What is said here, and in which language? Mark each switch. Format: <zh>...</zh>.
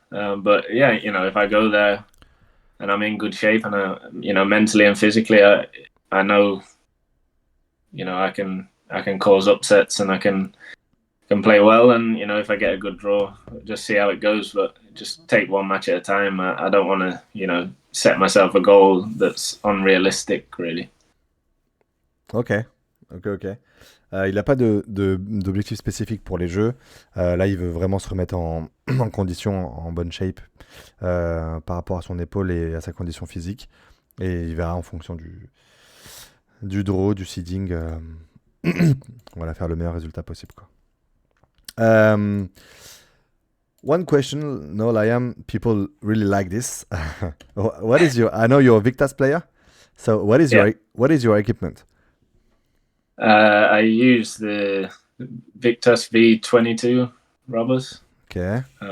<en>But yeah, if I go there and I'm in good shape and mentally and physically, I know I can cause upsets and I can play well. And if I get a good draw, just see how it goes. But just take one match at a time. I don't want to set myself a goal that's unrealistic, really. Ok.</en> <fr>Il n'a pas d'objectif spécifique pour les Jeux. Là, il veut vraiment se remettre en condition, en bonne shape par rapport à son épaule et à sa condition physique. Et il verra en fonction du draw, du seeding. On va faire le meilleur résultat possible, quoi.</fr> <en>One question, no, Liam. People really like this. What is your? I know you're a Victas player. So Yeah. What is your equipment? I use the Victus V22 rubbers, Okay.</en>